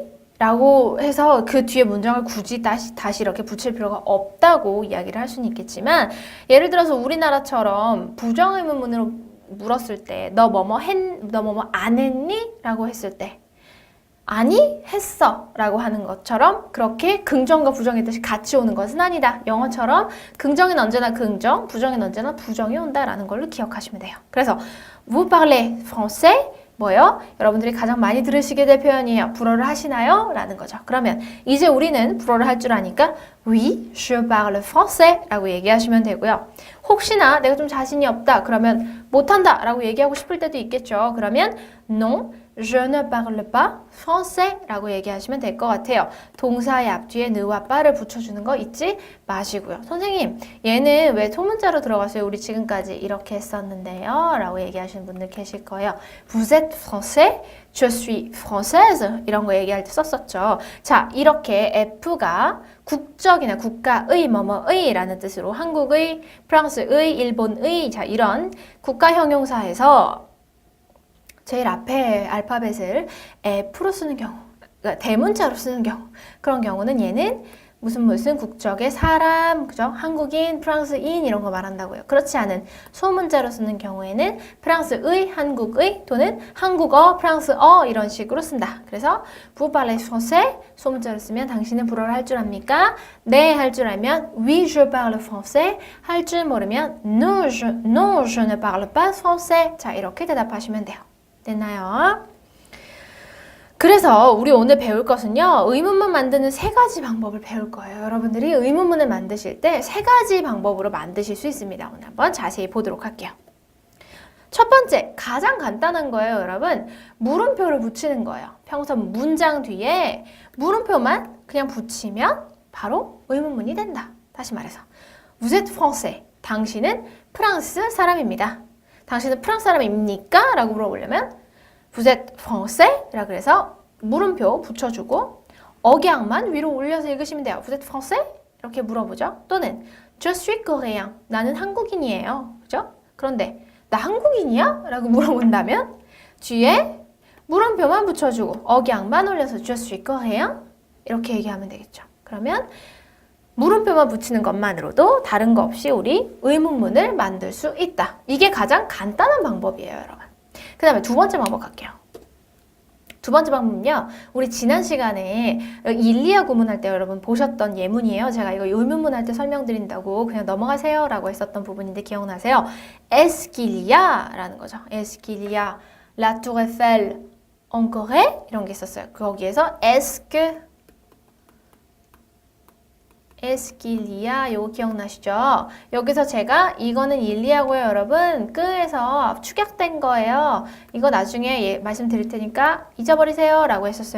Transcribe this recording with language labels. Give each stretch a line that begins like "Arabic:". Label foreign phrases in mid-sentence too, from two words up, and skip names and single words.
Korean: 라고 해서 그 뒤에 문장을 굳이 다시 이렇게 붙일 필요가 없다고 이야기를 할 수는 있겠지만 예를 들어서 우리나라처럼 부정의문문으로 물었을 때 너 뭐뭐 안 했니? 라고 했을 때 아니, 했어 라고 하는 것처럼 그렇게 긍정과 부정의 뜻이 같이 오는 것은 아니다. 영어처럼 긍정은 언제나 긍정, 부정은 언제나 부정이 온다라는 걸로 기억하시면 돼요. 그래서
French: vous parlez français
Korean: 뭐요? 여러분들이 가장 많이 들으시게 될 표현이에요. 불어를 하시나요? 라는 거죠. 그러면 이제 우리는 불어를 할 줄 아니까
French: Oui, je parle français
Korean: 라고 얘기하시면 되고요. 혹시나 내가 좀 자신이 없다 그러면 못한다 라고 얘기하고 싶을 때도 있겠죠. 그러면
French: Non, je ne parle pas français
Korean: 라고 얘기하시면 될 것 같아요. 동사의 앞뒤에 느와 빠를 붙여주는 거 잊지 마시고요. 선생님, 얘는 왜 소문자로 들어갔어요? 우리 지금까지 이렇게 했었는데요. 라고 얘기하시는 분들 계실 거예요.
French: Vous êtes français? Je suis française?
Korean: 이런 거 얘기할 때 썼었죠. 자, 이렇게 F가 국적이나 국가의 뭐뭐의 라는 뜻으로 한국의, 프랑스의, 일본의 자 이런 국가 형용사에서 제일 앞에 알파벳을 F로 쓰는 경우, 그러니까 대문자로 쓰는 경우 그런 경우는 얘는 무슨 국적의 사람, 그죠? 한국인, 프랑스인 이런 거 말한다고요. 그렇지 않은 소문자로 쓰는 경우에는 프랑스의, 한국의 또는 한국어, 프랑스어 이런 식으로 쓴다. 그래서
French: vous parlez français
Korean: 소문자로 쓰면 당신은 불어를 할 줄 압니까? 네, 할 줄 알면
French: oui, je parle français
Korean: 할 줄 모르면
French: non, je ne parle pas français
Korean: 자, 이렇게 대답하시면 돼요. 됐나요? 그래서 우리 오늘 배울 것은요. 의문문 만드는 세 가지 방법을 배울 거예요. 여러분들이 의문문을 만드실 때 세 가지 방법으로 만드실 수 있습니다. 오늘 한번 자세히 보도록 할게요. 첫 번째, 가장 간단한 거예요, 여러분. 물음표를 붙이는 거예요. 평소 문장 뒤에 물음표만 그냥 붙이면 바로 의문문이 된다. 다시 말해서
French: Vous êtes français.
Korean: 당신은 프랑스 사람입니다. 당신은 프랑스 사람입니까? 라고 물어보려면
French: Vous êtes français?
Korean: 라 그래서 물음표 붙여주고 억양만 위로 올려서 읽으시면 돼요.
French: Vous êtes français?
Korean: 이렇게 물어보죠. 또는
French: Je suis coréen.
Korean: 나는 한국인이에요. 그죠? 그런데 나 한국인이야? 라고 물어본다면 뒤에 물음표만 붙여주고 억양만 올려서
French: Je suis coréen?
Korean: 이렇게 얘기하면 되겠죠. 그러면 물음표만 붙이는 것만으로도 다른 거 없이 우리 의문문을 만들 수 있다. 이게 가장 간단한 방법이에요, 여러분. 그 다음에 두 번째 방법 갈게요. 두 번째 방법은요. 우리 지난 시간에 일리아 구문할 때 여러분 보셨던 예문이에요. 제가 이거 의문문 할 때 설명드린다고 그냥 넘어가세요 라고 했었던 부분인데 기억나세요?
French: Est-ce qu'il y a?
Korean: 라는 거죠.
French: Est-ce qu'il y a la tour Eiffel en Corée?
Korean: 이런 게 있었어요. 거기에서 에스킬리아 요거 기억나시죠? 여기서 제가 이거는 일리아고요 여러분 끄에서 축약된 거예요. 이거 나중에 말씀드릴 테니까 잊어버리세요 라고 했었어요.